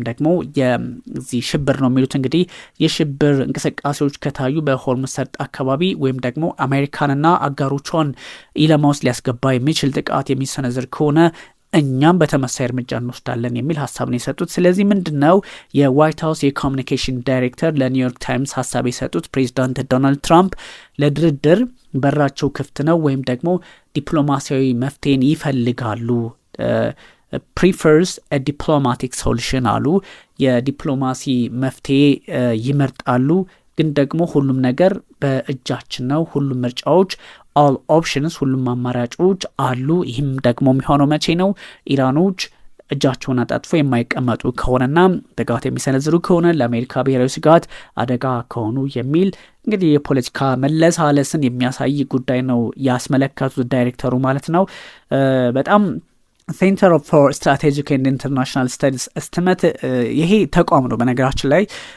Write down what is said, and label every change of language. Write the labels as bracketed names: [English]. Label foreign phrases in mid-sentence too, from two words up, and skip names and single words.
[Amharic] ደግሞ የዚህ ሽብር ነው የሚሉት እንግዲህ የሽብር እንቅስቃሴዎች ከታዩ በሆርሙዝ ሰርጥ አካባቢ ወይም ደግሞ አሜሪካንና አጋሮቿን ኢላማ ውስጥ ሊያስገባ የሚችል ጥቃት የሚሰነዝር ከሆነ እኛም በተመሳይ እርምጃ እንወስዳለን የሚል ሀሳብ ነው የሰጡት። ስለዚህ ምንድነው የዋይት ሀውስ የኮሚኒኬሽን ዳይሬክተር ለኒውዮርክ ታይምስ ሀሳብ የሰጡት ፕሬዚዳንት ዶናልድ ትራምፕ ለድርድር በራቸው ክፍት ነው ወይም ደግሞ ዲፕሎማሲያዊ መፍትሄን ይፈልጋሉ [English] prefers a diplomatic solution [Amharic] አሉ። የዲፕሎማሲ መፍትሄ ይመርጣሉ። ግን ደግሞ ሁሉም ነገር በእጃችን ነው። ሁሉም ምርጫዎች [English] all options [Amharic] ሁሉም አማራጮች አሉ። ይህም ደግሞ የሚሆነው መቼ ነው? ኢራኖች እጃቸውን አጣጥፎ የማይቀመጡ ከሆነና ጥቃት የሚሰነዝሩ ከሆነ ለአሜሪካ ብሔራዊ ስጋት አደጋ ከሆኑ የሚል እንግዲህ የፖለቲካ መለሳለስን የሚያሳይ ጉዳይ ነው ያስመለከቱት ዳይሬክተሩ ማለት ነው። በጣም ሴንተር ፎር ስትራቴጂክ ኤንድ ኢንተርናሽናል ስተዲስ እስቲሜት ይሄ ተቋም ነው። በነገራችን ላይ